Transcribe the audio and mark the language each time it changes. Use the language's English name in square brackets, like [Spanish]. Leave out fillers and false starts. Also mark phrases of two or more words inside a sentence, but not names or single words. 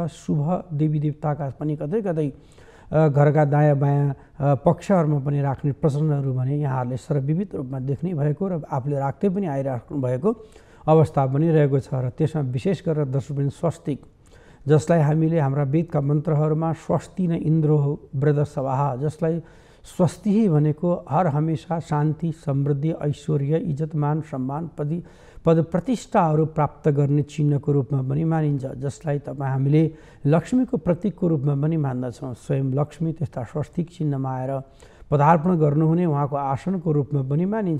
[Nepali] शुभ देवी देवताका पनि कतै कतै घरका दायाँ बायाँ पक्षहरूमा पनि राख्ने प्रचलनहरू भने यहाँहरूले सर्वविविध रूपमा देख्नै भएको र आफूले राख्दै पनि आइराख्नु भएको अवस्था पनि रहेको छ। र त्यसमा विशेष गरेर दर्शकवृन्द स्वस्तिक, जसलाई हामीले हाम्रा वेदका मन्त्रहरूमा [Sanskrit] स्वस्ति न इन्द्रो वृद सवाह, [Nepali] जसलाई स्वस्ति भनेको हर हमेशा शान्ति, समृद्धि, ऐश्वर्य, इज्जत, मान सम्मान, पद प्रतिष्ठाहरू प्राप्त गर्ने चिन्हको रूपमा पनि मानिन्छ। जसलाई हामीले लक्ष्मीको प्रतीकको रूपमा पनि मान्दछौँ। स्वयं लक्ष्मी त्यस्ता स्वस्तिक चिन्हमा आएर पदार्पण गर्नुहुने उहाँको आसनको रूपमा पनि मानिन्छ।